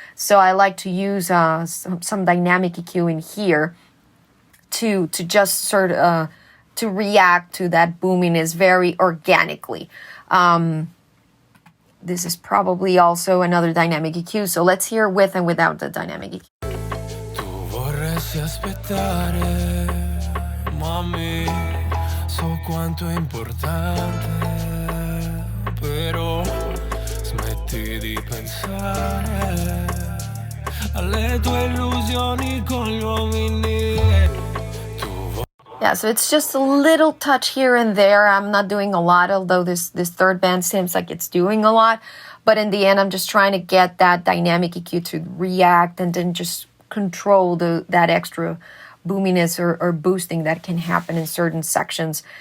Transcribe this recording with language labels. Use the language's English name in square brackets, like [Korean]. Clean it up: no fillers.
[English] So I like to use some dynamic EQ in here to just sort of to react to that boominess very organically. This is probably also another dynamic EQ. So let's hear with and without the dynamic EQ. [Italian] Vorresti aspettare, mami, so quanto è importante, però smetti di pensare alle tue illusioni con gli uomini. [English] Yeah, so it's just a little touch here and there. I'm not doing a lot, although this third band seems like it's doing a lot. But in the end, I'm just trying to get that dynamic EQ to react and then just control that extra boominess or boosting that can happen in certain sections.